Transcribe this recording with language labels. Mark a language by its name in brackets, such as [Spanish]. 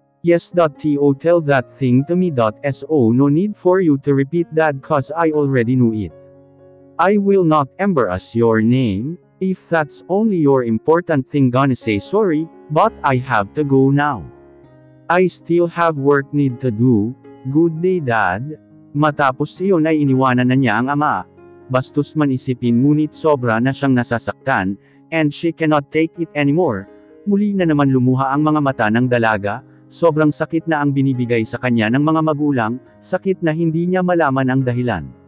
[English] Yes. To tell that thing to me. So no need for you to repeat that cause I already knew it. I will not embarrass your name. If that's only your important thing, gonna say sorry, but I have to go now. I still have work need to do. Good day, Dad. [Filipino] Matapos iyon ay iniwanan na niya ang ama. Bastos man isipin ngunit sobra na siyang nasasaktan, [English] and she cannot take it anymore. [Filipino] Muli na naman lumuha ang mga mata ng dalaga. sobrang sakit na ang binibigay sa kanya ng mga magulang, sakit na hindi niya malaman ang dahilan.